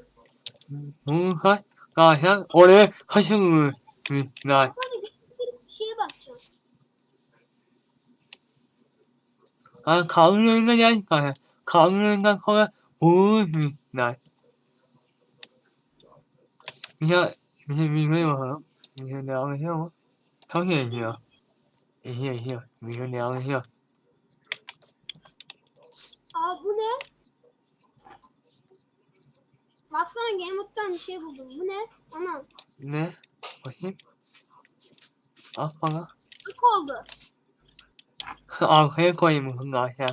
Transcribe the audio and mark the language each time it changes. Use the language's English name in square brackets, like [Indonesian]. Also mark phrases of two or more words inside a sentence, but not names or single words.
[Turkish] Bunu zaten oraya kaçırmışlar. Hadi bir şeye bakacağım. Yani kanun önüne geldik zaten. Kanun önünden sonra bulmuşlar. [Chinese] 明天有什明天聊一下吗？唐姐姐，明天聊一下。 [Turkish] Aa bu ne? Baksana Game Mode'dan bir şey buldum. Bu ne? Ana. Ne? Bakayım. Al bana. Bak oldu. Arkaya koyayım kanka sen.